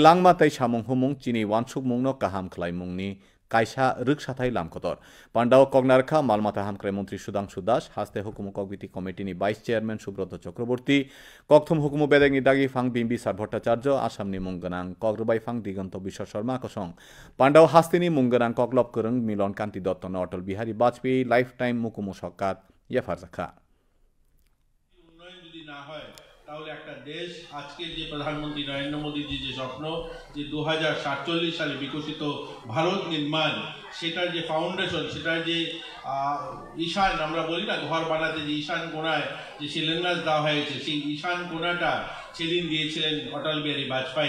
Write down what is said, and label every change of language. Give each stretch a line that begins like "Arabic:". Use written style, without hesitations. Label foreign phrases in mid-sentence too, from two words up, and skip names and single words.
Kok Borok: लांमा ताई सामुं हुमुं चिनि वानसुक मुंनो काहाम खलाय मुंनि कायसा रृक्साथाय लामखतर पांडाव कगनारखा मालमाथा हामक्राय मन्त्री सुधांशु दास हास्ते हुकुम कगबिति कमिटिनि भाइस चेयारमैन सुब्रत चक्रवर्ती ककथुम हुकुम बेदांगनि दागी फां बिम्बिसार भट्टाचार्य आसामनि मुंगोनां कग्रबाई फां दिगन्त बिश्व शर्मा कसं पांडाव हास्तेनि मुंगोनां कग्लब करं मिलन कान्ति दत्तन अटल बिहारी वाजपेयी लाइफ टाइम मुकुम सकात याफारजाखा
Bangla: তাহলে একটা দেশ আজকে যে প্রধানমন্ত্রী নরেন্দ্র মোদীজি যে স্বপ্ন যে 2047 সালে বিকশিত ভারত নির্মাণ সেটার যে ফাউন্ডেশন সেটার যে ঈশান আমরা বলি না ঘর বানাতে যে ঈশান কোণায় যে শিলান্যাস দেওয়া হয়েছে সেই ঈশান কোণাটা সেদিন দিয়েছিলেন অটল বিহারী বাজপেয়ী।